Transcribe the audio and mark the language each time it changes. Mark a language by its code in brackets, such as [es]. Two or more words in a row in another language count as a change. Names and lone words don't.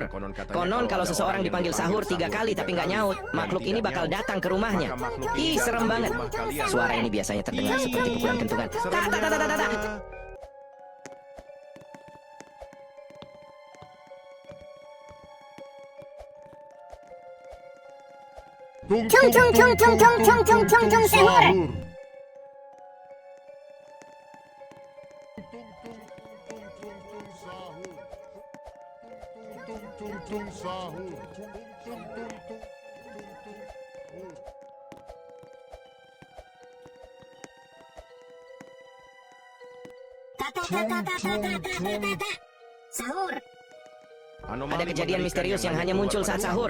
[id] Konon kalau seseorang dipanggil sahur 3 kali tapi nggak nyaut, makhluk ini bakal datang ke rumahnya. Ih, serem banget. Suara ini biasanya terdengar seperti pukulan kentungan. Tak tak tak tak tak tak. Tung tung sahur. Tung sahur. Sahur. Ada kejadian misterius yang hanya muncul saat sahur.